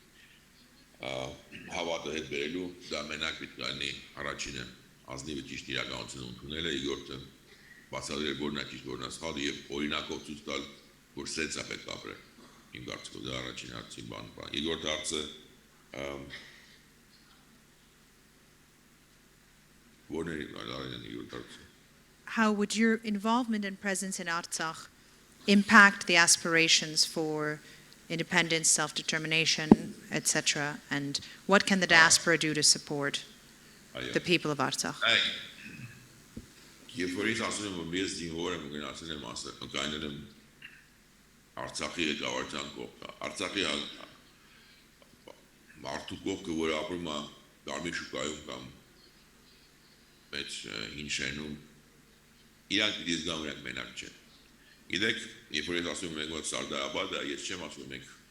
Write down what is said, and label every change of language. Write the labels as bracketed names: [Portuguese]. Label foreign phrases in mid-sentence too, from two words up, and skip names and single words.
[Armenian] հավատը հետ բերելու դա մենակ պետք է լինի առաջինը ազնիվը ճիշտ իրականությունը ընդունելը, երկրորդը բացատրել որն է ճիշտ, որն է սխալ եւ օրինակով ցույց տալ, որ սենց է պետք ապրել։ իմ կարծիքով դա առաջին հարցի բան։ Երկրորդ հարցը որն է Լարայանի երկրորդ հարցը։ [English] How would your involvement and presence in Artsakh impact the aspirations for independence, self-determination, etc.? And what can the diaspora do to support the people of Artsakh? [Armenian] Երբ որ ես ասում եմ, որ ես զինվոր եմ, գնացել եմ կայնել եմ Արցախի ղեկավարության կողքը։ Արցախի մարդու կողքը, որ ապրում է Կարմիր շուկայում կամ մեջ հին շենում, իրանք պիտի զգան, որ մենակ չեն։ Գիտեք, երբ որ ես ասում եմ մենք որ Սարդարաբադը, ես չեմ ասում մենք